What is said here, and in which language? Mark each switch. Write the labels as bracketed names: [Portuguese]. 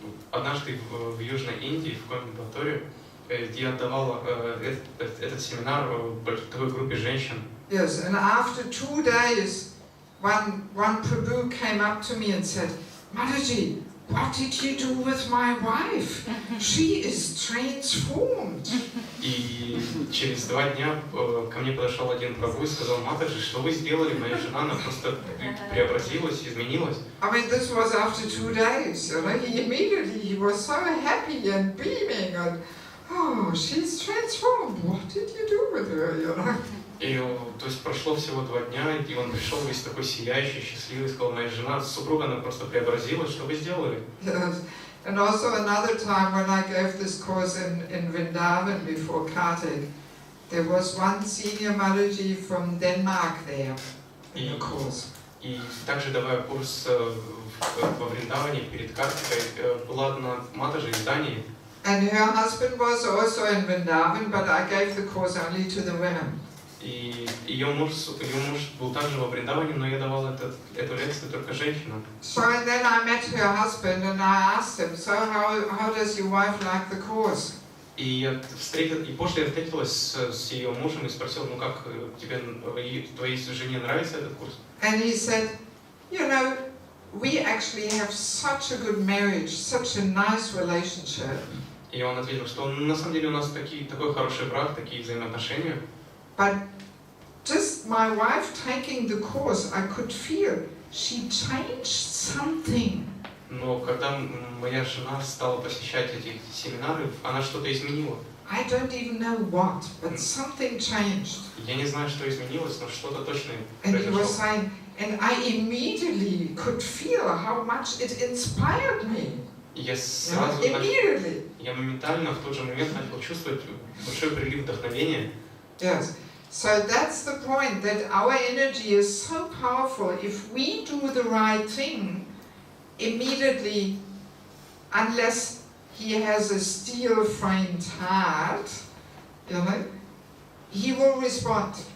[Russian] Однажды в Южной Индии, в Коимбатуре, я отдавал этот семинар такой группе женщин. [English] Yes, and after 2 days, one Prabhu came up to me and said, Mataji, what did you do with my wife? She is transformed. [Russian] И через 2 дня ко мне подошел один прабху и сказал, Матаджи, что вы сделали? Моя жена, она просто преобразилась, изменилась. [English] I mean, this was after 2 days. He was so happy and beaming and, oh, she's transformed. What did you do with her, [Russian] И, то есть прошло всего 2 дня, и он пришел весь такой сияющий, счастливый, сказал, моя жена, супруга, она просто преобразилась, что вы сделали? [English] Yes. And also another time when I gave this course in Vrindavan before Kartik, there was one senior Mataji from Denmark there in the course. [Russian] И также давая курс во Вриндаване перед Картикой, была одна матаджи из Дании. [English] And her husband was also in Vrindavan, but I gave the course only to the women. [Russian] И ее муж был также во Вриндаване, но я давал эту лекцию только женщинам. [English] So and then I met her husband and I asked him, so how does your wife like the course? [Russian] И после я встретилась с ее мужем и спросил, ну как тебе, твоей жене нравится этот курс? [English] And he said, we actually have such a good marriage, such a nice relationship. [Russian] И он ответил, что на самом деле у нас такой хороший брак, такие взаимоотношения. [English] But just my wife taking the course, I could feel she changed something. [Russian] Но когда моя жена стала посещать эти семинары, она что-то изменила. [English] I don't even know what, but something changed. [Russian] Я не знаю, что изменилось, но что-то точно [English] And he was [Russian] произошло. [English] saying, and I immediately could feel how much it inspired me. [Russian] Я сразу [English] Immediately. [Russian] Я моментально в тот же момент начал чувствовать большой прилив вдохновения. [English] Yes. So that's the point, that our energy is so powerful. If we do the right thing, immediately, unless he has a steel-framed heart, he will respond.